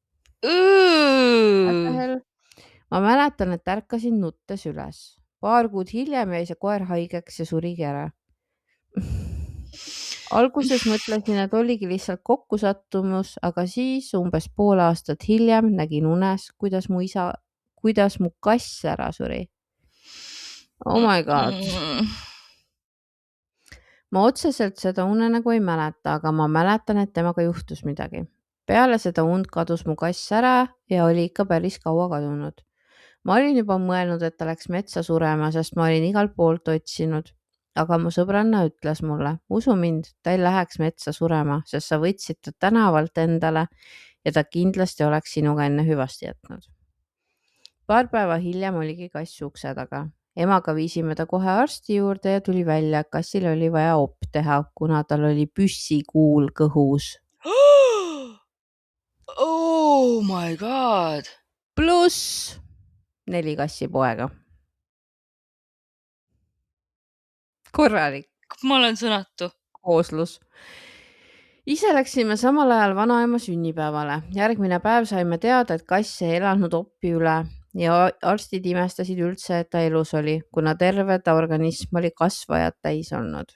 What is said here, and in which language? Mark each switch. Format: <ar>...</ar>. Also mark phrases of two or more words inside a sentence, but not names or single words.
<et>Ma mäletan, et ärkasin nuttes üles. Paar kuud hiljem jäi see koer haigeks ja surigi ära. Alguses mõtlesin, et oligi lihtsalt kokkusattumus, aga siis umbes pool aastat hiljem nägin unes, kuidas mu kass ära suri.</et> <en>Oh my god.</en> <et>Ma otseselt seda unenägu ei mäleta, aga ma mäletan, et temaga juhtus midagi. Peale seda und kadus mu kass ära ja oli ikka päris kaua kadunud. Ma olin juba mõelnud, et ta läks metsa surema, sest ma olin igalt poolt otsinud. Aga mu sõbranna ütles mulle, usu mind, ta ei läheks metsa surema, sest sa võtsid ta tänavalt endale ja ta kindlasti oleks sinuga enne hüvasti jätnud. Paar päeva hiljem oligi kass ukse taga. Emaga viisime ta kohe arsti juurde ja tuli välja, et kassil oli vaja op teha, kuna tal oli püssikuul kõhus.</et> <en>Oh my god!</en> <et>Pluss 4 kassipoega. Korralik. Ma olen sõnatu. Kooslus. Ise läksime samal ajal vanaema sünnipäevale. Järgmine päev saime teada, et kass ei elanud oppi üle ja arstid imestasid üldse, et ta elus oli, kuna terve ta organism oli kasvajad täis olnud.</et>